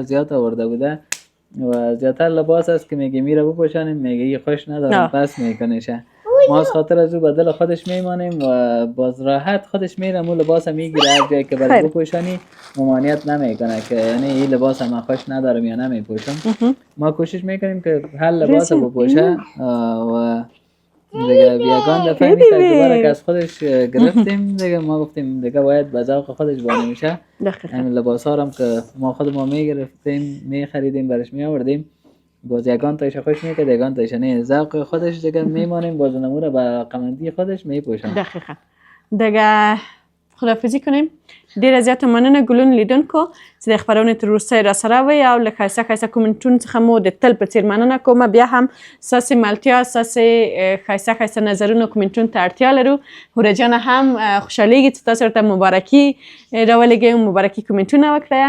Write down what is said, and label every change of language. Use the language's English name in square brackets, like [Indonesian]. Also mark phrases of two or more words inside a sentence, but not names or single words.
[Persian] زیاد آورده بوده و زیادتر لباس است که میگه میره بپوشانیم میگه یه خوش ندارم پس میکنشه ما از خاطر از او به دل خودش میمانیم و باز راحت خودش میره مو لباس میگیره هر جایی که برای بپوشانی ممانعت نمیکنه که یعنی این لباس من خوش ندارم یا نمیپوشم ما کوشش میکنیم که هر لباس بپوشه و دیگه بیگان دفعه می تجربه که از خودش گرفتیم دیگه ما گفتیم دیگه باید به ذوق خودش بانه میشه. همین لباس ها هم که ما خود ما می گرفتیم می خریدیم برش می آوردیم باز یگان تایش خوش میکرد یگان تایش نه ذوق خودش دیگه میمانیم باز نموره به قمندی خودش میپوشن. دقیقاً دیگه خدافزی کنیم. [Pashto] ډیره زیاته مننه ګلون لیدونکو چې د خبرونې تر وروستۍ راسره وئ او له ښایسته ښایسته کومنټونو څخه مو د تل په څېر مننه کومه. بیا هم ستاسې ملتیا ستاسې ښایسته ښایسته نظرونو کومنټونو ته اړتیا لرو. هوره جانه هم خوشحالیږي چې تاسو ورته مبارکي راولېږئ مبارکي کومنټونه وکړئ.